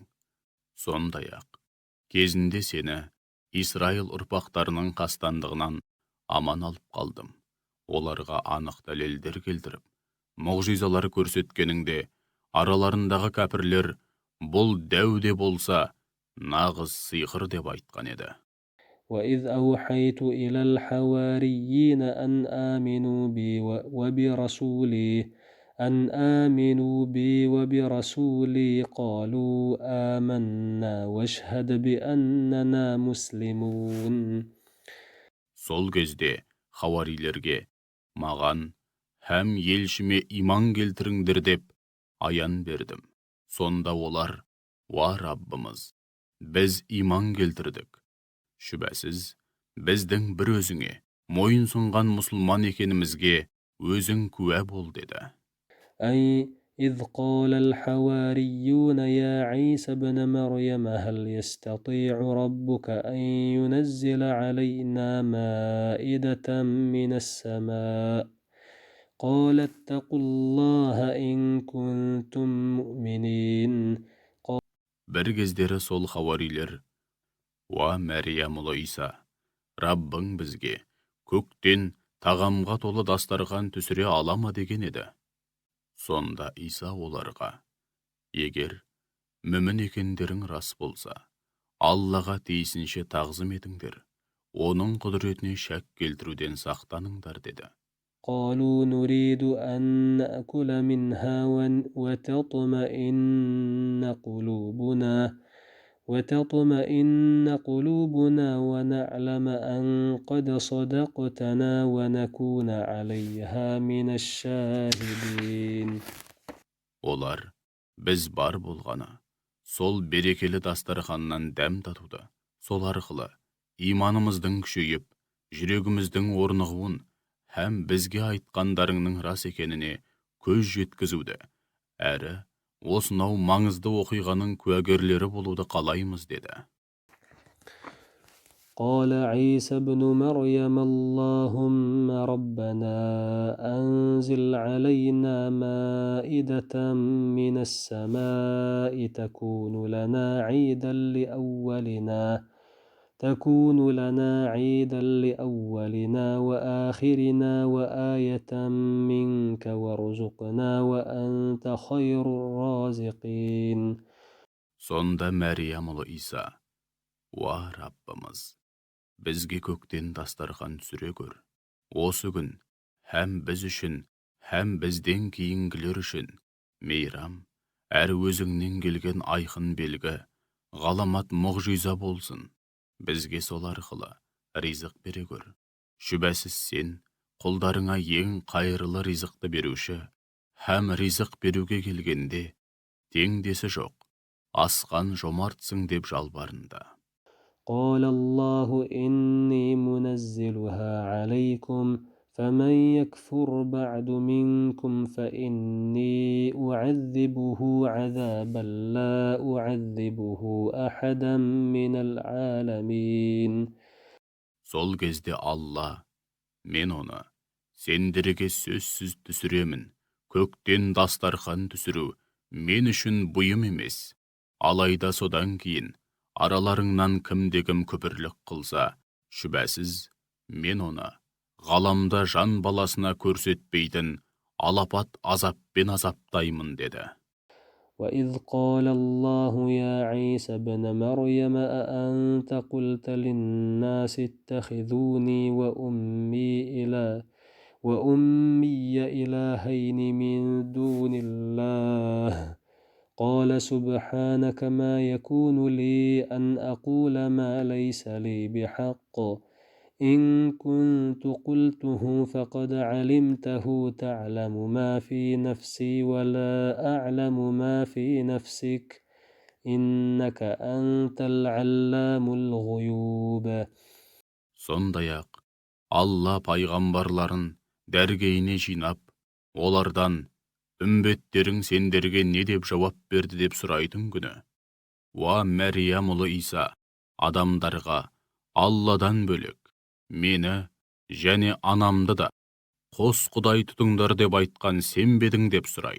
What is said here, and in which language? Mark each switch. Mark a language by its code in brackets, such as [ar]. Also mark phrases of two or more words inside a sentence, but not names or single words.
[kk] Сондай-ақ, кезінде сені Исраил ұрпақтарының қастандығынан аман алып қалдым. Оларға анық дәлелдер келтіріп, мұғжизалар көрсеткеніңде, араларындағы кәпірлер бұл дәу де болса нағыз сиқыр деп айтқан еді. [ar] وإذ أوحيت إلى الحواريين أن آمنوا بي وبرسولي قالوا آمنا واشهد بأننا مسلمون. [kk] Сол кезде хауарилерге, маған һәм елшіме иман келтіріңдер деп аян бердім. Сонда олар, уа Раббымыз, біз иман келтірдік. Шүбәсіз, біздің бір өзіңе мойын сұнған мұсылман екенімізге өзің куә бол деді. [ar] أي إذ قال الحواريون يا عيسى ابن مريم هل يستطيع ربك أن ينزل علينا مائدة من السماء قال اتقوا الله إن كنتم مؤمنين. [kk] Бір кездері сол хауарилер, уа Мәриям ұлы Иса, Раббың бізге көктен тағамға толы дастархан түсіре ала ма деген еді. Сонда Иса оларға, егер мүмін екендерің рас болса, Аллаға тиісінше тағзым етіңдер, оның құдіретіне шәк келтіруден сақтаныңдар деді. [ar] قالوا نريد أن نأكل منها وتطمئن قلوبنا ونعلم أن قد صدقتنا ونكون عليها من الشاهدين. [kk] Олар, біз бар болғаны, сол берекелі дастарханнан дәм татуды, сол арқылы иманымыздың күшейіп, жүрегіміздің орнығуын, һәм бізге айтқандарыңның рас екеніне көз жеткізуді, әрі осынау маңызды оқиғаның куәгерлері болуды қалаймыз деді. [ar] قال عيسى ابن مريم اللهم ربنا أنزل علينا مائدة من السماء تكون لنا عيدا لأولنا وآخرنا وآية منك وارزقنا وأنت خير الرازقين. [kk] Сонда Мәриям ұлы Иса, уа Раббымыз, бізге көктен дастархан түсіре көр. Осы күн һәм біз үшін, һәм бізден кейінгілер үшін мейрам, әрі өзіңнен келген айқын белгі, ғаламат мұғжиза болсын. Бізге сол арқылы ризық бере көр. Шүбәсіз сен құлдарыңа ең қайырлы ризықты беруші, һәм ризық беруге келгенде теңдесі жоқ, асқан жомартсың деп жалбарынды. [ar] قال الله إني منزلها عليكم فمن يكفر بعد منكم فإني أعذبه عذابا لا أعذبه أحدا من العالمين. [kk] Сол кезде Алла, мен оны сендерге сөзсіз түсіремін. Көктен дастархан түсіру мен үшін бұйым емес. Алайда содан кейін араларыңнан кімде-кім күпірлік қылса, шүбәсіз мен оны ғаламда жан баласына көрсетпейтін алапат азаппен азаптаймын деді. [ar] وإذ قال الله يا عيسى ابن مريم أأنت قلت للناس اتخذوني وأمي إلهين من دون الله قال سبحانك ما يكون لي أن أقول ما ليس لي بحق إن كنت قلته فقد علمته تعلم ما في نفسي ولا أعلم ما في نفسك إنك أنت العلام الغيوب. [kk] Сондай-ақ Алла пайғамбарларын дәргейіне жинап, олардан үмбеттерің сендерге не деп жауап берді деп сұрайтын күні. Уа Мәриям ұлы Иса, адамдарға Алладан бөлек мені және анамды да қос құдай тұтыңдар деп айтқан сен бе едің деп сұрайды.